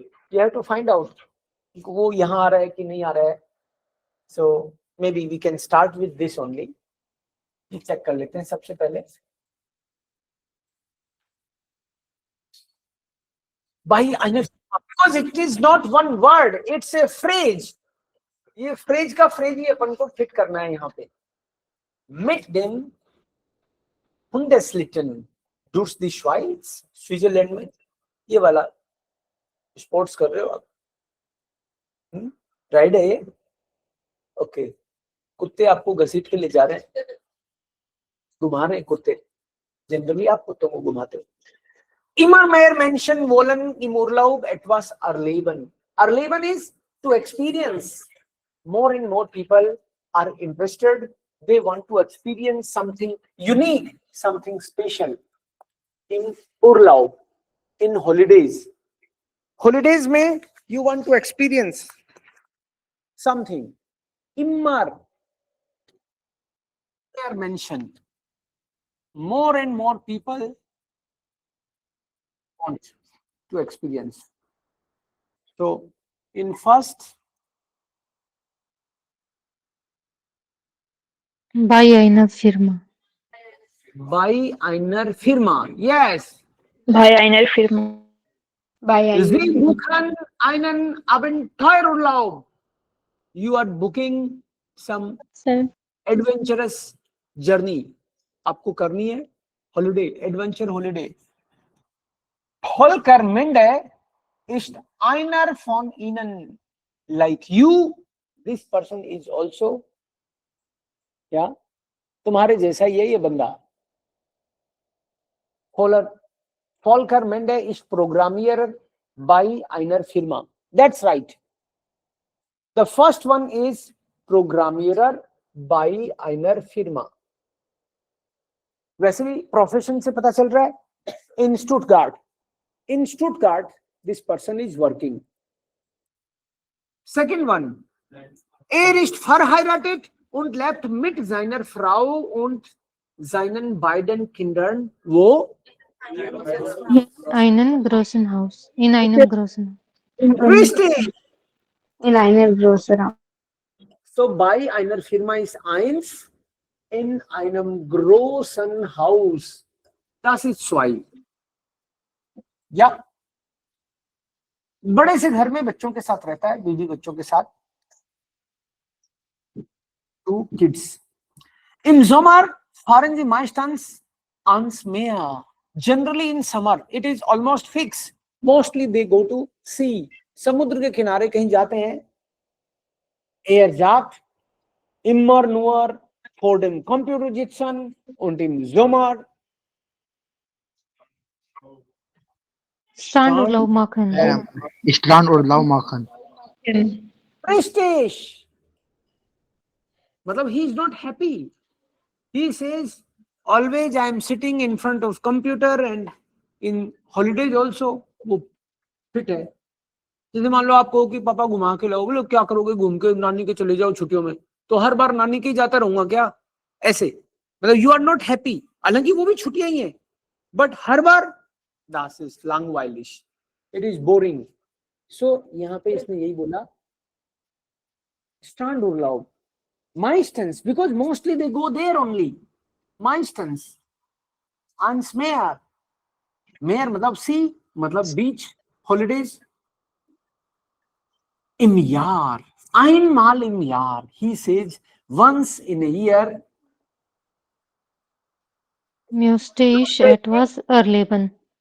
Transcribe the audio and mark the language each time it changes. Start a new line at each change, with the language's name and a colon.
English: You have to find out
Hindi: वो यहाँ आ रहा है कि नहीं आ रहा है.
English: So maybe we can start with this only.
Hindi: Check कर लेते हैं सबसे पहले.
English: By einer, because it is not one word, it's a phrase.
Hindi: ये phrase का phrase ही अपन को fit करना है यहाँ पे.
German: Mit dem Hundeslitten durch die Schweiz,
Hindi: Switzerland में. ये वाला स्पोर्ट्स कर रहे हो आप? राइड है ये. ओके. कुत्ते आपको घसीट के ले जा रहे हैं, घुमा रहे हैं कुत्ते. जनरली आप कुत्तों को घुमाते हो.
German: Immer mehr Menschen wollen im Urlaub etwas erleben.
English: Erleben is to experience. More and more people are interested. They want to experience something unique, something special in Urlaub, in holidays. Holidays में you want to experience something.
German: Immer mehr Menschen.
English: More and more people want to experience. So in first,
German: Bei einer Firma. bei einer Firma. Yes. Bei einer Firma. Bei einer Sie buchen einen Abenteuerurlaub.
English: You are booking some
German: Firma.
English: adventurous journey.
Hindi: आपको करनी है holiday,
English: adventure holiday.
German: Vollkommende ist einer von ihnen.
English: Like you, this person is also,
Hindi: या तुम्हारे जैसा ये बंदा.
German: Vollkommende ist Programmierer bei einer Firma.
English: That's right. The first one is Programmierer bei einer Firma.
Hindi: वैसे भी प्रोफेशन से पता चल रहा है.
German: In Stuttgart.
English: In Stuttgart, this person is working. Second one.
German: Ist verheiratet und lebt mit seiner Frau und seinen beiden Kindern wo? Einen großen Haus. In einem großen Haus. Richtig. In einer großen. So bei einer Firma ist eins, in einem großen Haus. Das ist zwei. Ja.
Hindi: बड़े से घर में बच्चों के साथ रहता है, बीवी बच्चों के साथ.
English: 2 kids.
German: Im Sommer fahren sie meistens ans Meer.
English: Generally in summer, it is almost fixed. Mostly they go to sea.
Hindi: समुद्र के किनारे कहीं जाते हैं.
German: Er sagt immer nur vor dem Computer sitzen und im Sommer Strandurlaub machen. Strandurlaub machen. Richtig.
English: मतलब he is not happy. He says always I am sitting in front of computer and in holidays also.
Hindi: वो fit है. जैसे मान लो आप कहो कि पापा घुमा के लाओ, बोलो क्या करोगे, घूम के नानी के चले जाओ छुट्टियों में. तो हर बार नानी के जाता रहूंगा क्या? ऐसे मतलब
English: You are not happy.
Hindi: हालांकि वो भी छुट्टियां ही हैं, but हर bar
German: das ist langweilig.
English: It is boring.
Hindi: So यहाँ पे इसने यही बोला Strandurlaub.
English: Meistens, because mostly they go there only.
German: Meistens. Ans Meer.
English: Meer मतलब sea, मतलब beach, holidays.
German: Im Jahr. Einmal im Jahr.
English: He says once in a year.
German: Müsste ich etwas erleben.